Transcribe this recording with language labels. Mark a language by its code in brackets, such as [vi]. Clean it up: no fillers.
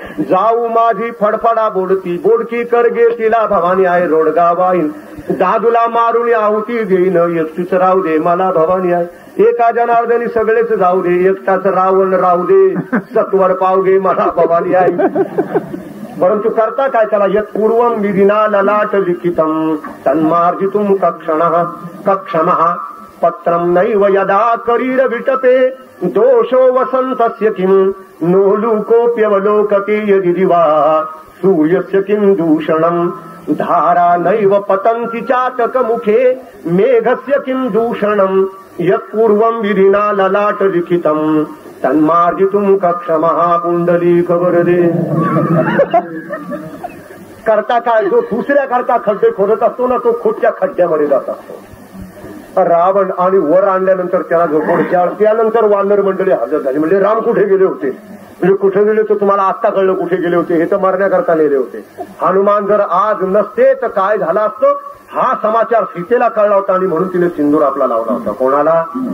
[mr] जाऊ माझी फडफडा बोडती बोडकी कर गे, तिला भवानी आहे रोडगावा येऊन. दादूला मारून आहुती घेईन, एकटीच राहू दे मला भवानी आहे. एका जनार्दनी सगळेच जाऊ दे, एकटाच रावण राहू दे. सत्वर पाव घे मला भवानी आहे. परंतु करता काय त्याला? [sa] यत् पूर्वम विधिना ललाट लिखितम तन्मार्जितुम कक्षमः पत्रम नैव यदा करीर विटपे दोषो वसंतस्य किम नोलुकोप्यवलोकते यदि दिवा सूर्यस्य किम दूषणम धारा नैव पतन्ति चातक मुखे मेघस्य किम दूषणम यत् पूर्वम विधिना ललाट लिखितम तन्मार्जितुम कक्षमः पुंडलीक वरदे. [mr] करता काय? जो दुसऱ्या करता खड्डे खोदत असतो ना तो खुदच्या खड्ड्यामध्ये जात असतो. रावण आणि वर आणल्यानंतर त्याला झोपडच्या त्यानंतर वानर मंडळी हजर झाली. म्हणजे राम कुठे गेले होते? म्हणजे कुठे गेले तर तुम्हाला आत्ता कळलं कुठे गेले होते. हे तर मरण्याकरता नेले होते. हनुमान जर आज नसते तर काय झालं असतं हा समाचार सीतेला कळला होता आणि म्हणून तिने सिंदूर आपला लावला होता. कोणाला?